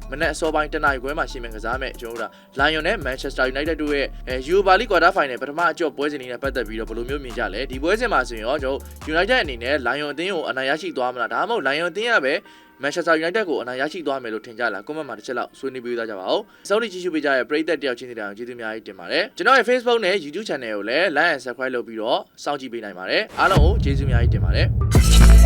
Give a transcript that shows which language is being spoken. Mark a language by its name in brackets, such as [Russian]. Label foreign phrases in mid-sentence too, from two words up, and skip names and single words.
[Burmese] မနက်အစောပိုင်းတနာရီခွဲမှာရှင်းမယ်ကစားမယ်ကျွန်တော်တို့ Lion နဲ့ Manchester United တို့ရဲ့Europa League Quarter Final ပထမအကျော့ပွဲစဉ်တွေနဲ့ပတ်သက်ပြီးတော့ဘယ်လိုမျိုးမြင်ကြလဲဒီပွဲစဉ်မှာဆိုရင်ရောကျွန်တော်တို့ United အနေနဲ့ Lion အသင်းကိုအနိုင်ရရှိသွားမလားဒါမှမဟုတ် Lion အသင်းကပဲManchester United ကိုအနိုင်ရရှိသွားမယ်လို့ထင်ကြလား comment မှာတစ်ချက်လောက်ဆွေးနွေးပေးသားကြပါဦးစောင့်ကြည့်ကြည့်ပေးကြတဲ့ပရိသတ်တယောက်ချင်းစီတိုင်းကျေးဇူးအများကြီးတင်ပါတယ်ကျွန်တော်ရဲ့ Facebook နဲ့ YouTube Channel ကိုလည်း [English] like and subscribe [Burmese] လုပ်ပြီးတော့စောင့်ကြည့်ပေးနိုင်ပါတယ်အားလုံးကိုကျေးဇူးအများကြီးတင်ပါတယ်